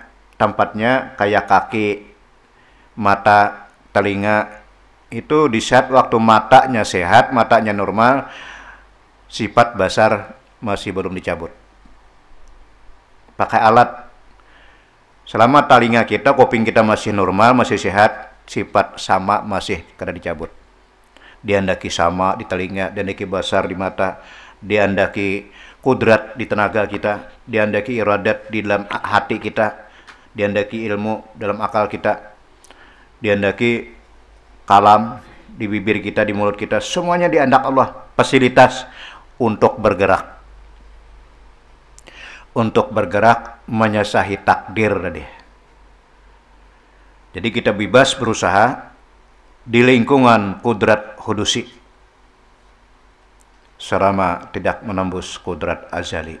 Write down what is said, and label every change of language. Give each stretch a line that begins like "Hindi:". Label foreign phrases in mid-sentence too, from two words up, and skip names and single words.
Indonesian: Tempatnya kayak kaki, mata, telinga. Itu di saat waktu matanya sehat, matanya normal, sifat basar masih belum dicabut. Pakai alat. Selama telinga kita, kuping kita masih normal, masih sehat, sifat sama masih kada dicabut.
Banjar: Diandaki sama di telinga, diandaki basar di mata, diandaki kudrat di tenaga kita, diandaki iradat di dalam hati kita, diandaki ilmu dalam akal kita, diandaki kalam di bibir kita, di mulut kita, semuanya diandak Allah.
Indonesian: Fasilitas untuk bergerak. Untuk bergerak menyesahi takdir tadi. Jadi kita bebas berusaha di lingkungan kudrat hudusi selama tidak menembus kudrat azali.